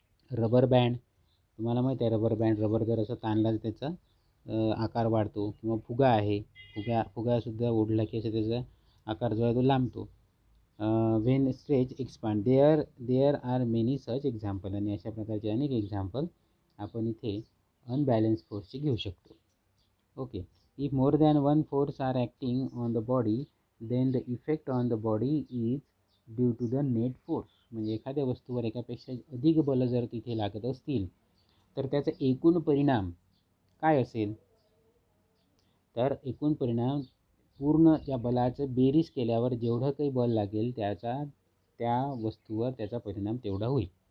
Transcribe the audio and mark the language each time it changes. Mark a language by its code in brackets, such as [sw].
[mr] Rubber band, तुम्हाला माहीत आहे रबर बँड, रबर जर असं ताणला तर त्याचा आकार वाढतो. किंवा फुगा आहे, फुगासुद्धा ओढला की असं त्याचा आकार जो आहे तो लांबतो. [en] When stretch expand, there are many such example. [mr] आणि अशा प्रकारचे अनेक एक्झाम्पल आपण इथे अनबॅलन्स फोर्सचे घेऊ शकतो. [en] Okay, if more than one force are acting on the body then the effect on the body is due to the net force. [mr] म्हणजे एखाद्या वस्तूवर एकापेक्षा अधिक बल जर तिथे लागत असतील तर त्याचा एकूण परिणाम काय असेल, तर एकूण परिणाम पूर्ण त्या बलाचं बेरीज केल्यावर जेवढं काही बल लागेल त्या वस्तूवर त्याचा परिणाम तेवढा होईल.